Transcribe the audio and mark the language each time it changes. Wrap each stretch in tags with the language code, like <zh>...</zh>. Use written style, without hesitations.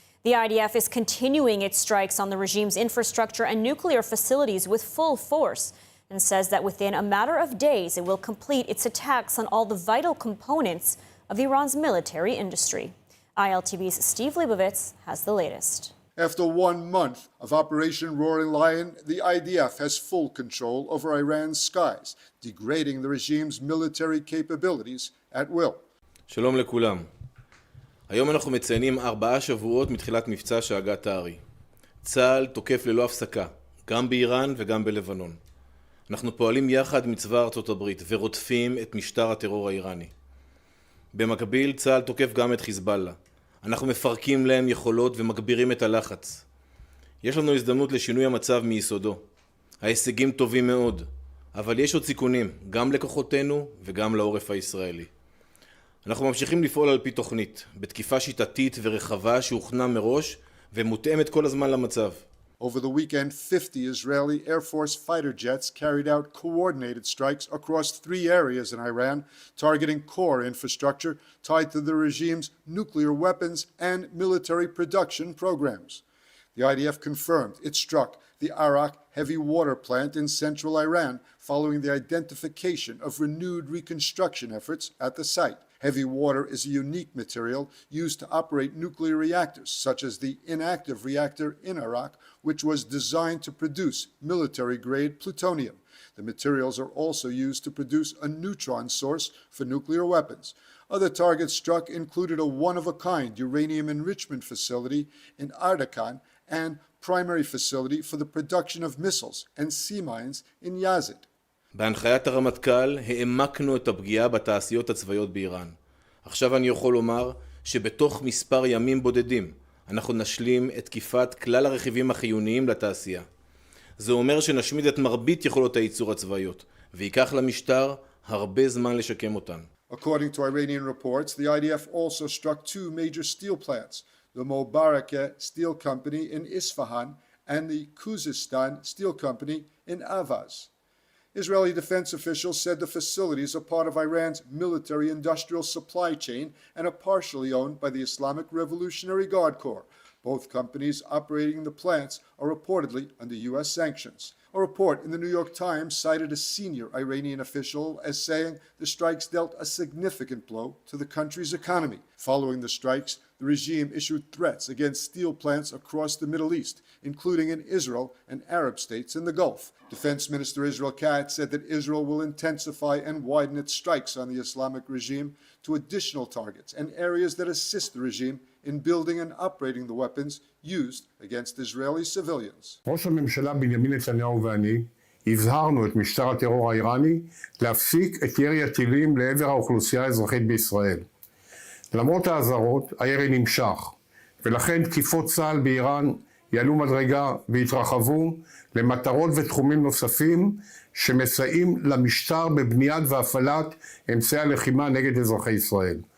<en>The IDF is continuing its strikes on the regime's infrastructure and nuclear facilities with full force and says that within a matter of days it will complete its attacks on all the vital components of Iran's military industry. ILTV's Steve Leibovitz has the latest. After 1 month of Operation Roaring Lion, the IDF has full control over Iran's skies, degrading the regime's military capabilities at will.</en> <he>שלום לכולם. היום אנחנו מציינים 4 שבועות מתחילת מבצע שאגת הארי. צה"ל תוקף ללא הפסקה, גם באיראן וגם בלבנון. אנחנו פועלים יחד עם צבא ארצות הברית ורודפים את משטר הטרור האיראני. במקביל, צה"ל תוקף גם את חיזבאללה. אנחנו מפרקים להם יכולות ומגבירים את הלחץ. יש לנו הזדמנות לשינוי המצב מיסודו. ההישגים טובים מאוד, אבל יש עוד סיכונים, גם לכוחותינו וגם לעורף הישראלי. אנחנו ממשיכים לפעול על פי תוכנית, בתקיפה שיטתית ורחבה שהוכנה מראש ומותאמת כל הזמן למצב.</he> <en>Over the weekend, 50 Israeli Air Force fighter jets carried out coordinated strikes across 3 areas in Iran, targeting core infrastructure tied to the regime's nuclear weapons and military production programs. The IDF confirmed it struck the Arak heavy water plant in central Iran following the identification of renewed reconstruction efforts at the site. Heavy water is a unique material used to operate nuclear reactors, such as the inactive reactor in Iraq, which was designed to produce military-grade plutonium. The materials are also used to produce a neutron source for nuclear weapons. Other targets struck included a one-of-a-kind uranium enrichment facility in Ardakan and primary facility for the production of missiles and sea mines in Yazid.</en> <he>בהנחיית הרמטכ"ל העמקנו את הפגיעה בתעשיות הצבאיות באיראן. עכשיו אני יכול לומר שבתוך מספר ימים בודדים אנחנו נשלים את תקיפת כלל הרכיבים החיוניים לתעשייה. זה אומר שנשמיד את מרבית יכולות הייצור הצבאיות, ויקח למשטר הרבה זמן לשקם אותן.</he> <en>According to Iranian reports, the IDF also struck 2 major steel plants, the Mobarakeh Steel Company in Isfahan and the Khuzestan Steel Company in Avaz. Israeli defense officials said the facilities are part of Iran's military-industrial supply chain and are partially owned by the Islamic Revolutionary Guard Corps. Both companies operating the plants are reportedly under U.S. sanctions. A report in the New York Times cited a senior Iranian official as saying the strikes dealt a significant blow to the country's economy. Following the strikes, the regime issued threats against steel plants across the Middle East, including in Israel and Arab states in the Gulf. Defense Minister Israel Katz said that Israel will intensify and widen its strikes on the Islamic regime to additional targets and areas that assist the regime in building and operating the weapons used against Israeli civilians.</en> <he>ראש הממשלה בנימין נתניהו ואני הזהרנו את משטר הטרור האיראני להפסיק את ירי הטילים לעבר האוכלוסייה האזרחית בישראל. למרות האזהרות, הירי נמשך, ולכן תקיפות צה"ל באיראן יעלו מדרגה והתרחבו למטרות ותחומים נוספים שמסייעים למשטר בבניית והפעלת אמצעי הלחימה נגד אזרחי ישראל.</he>